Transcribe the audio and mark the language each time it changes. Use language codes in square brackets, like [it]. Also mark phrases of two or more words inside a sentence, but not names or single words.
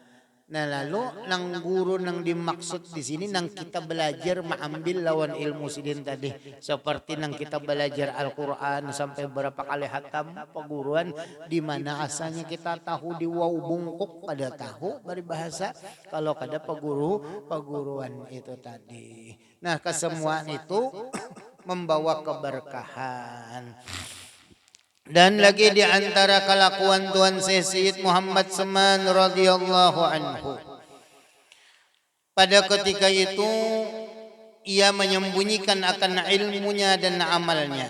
[bjn] Nah lalu nang guru nang dimaksud di sini nang kita belajar mengambil lawan ilmu sidin tadi, seperti nang kita belajar Al-Qur'an sampai berapa kali hatam peguruan, di mana asalnya kita tahu di wau bungkuk kada tahu bari bahasa kalau kada peguruan itu tadi. [id] Nah kesemuaan itu membawa keberkahan. Dan lagi di antara kelakuan Tuan Syed Muhammad Seman [ar] radhiyallahu anhu. [id] Pada ketika itu ia menyembunyikan akan ilmunya dan amalnya.